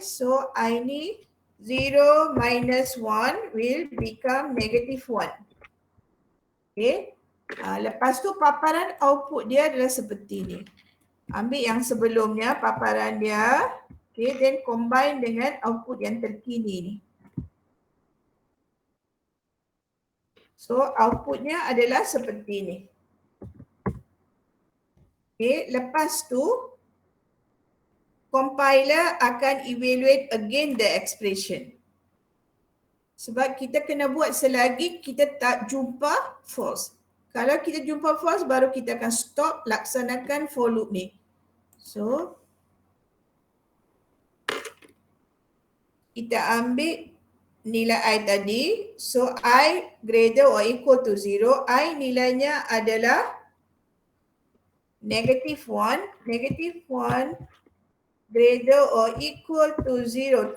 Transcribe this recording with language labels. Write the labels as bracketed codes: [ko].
[en] So I ni 0 minus 1 will become negative 1. Okay. [ms] Lepas tu paparan output dia adalah seperti ni. Ambil yang sebelumnya paparan dia. [en] Okay, then combine [ms] dengan output yang terkini ni. So outputnya adalah seperti ni. [en] Okay, [ms] lepas tu [en] compiler akan evaluate again the expression. [ms] Sebab kita kena buat selagi kita tak jumpa false. Kalau kita jumpa false, baru kita akan stop laksanakan for loop ni. So kita ambil nilai I tadi. [en] So I greater or equal to 0. [ms] I nilainya adalah negative 1. [en] Negative 1 greater or equal to 0.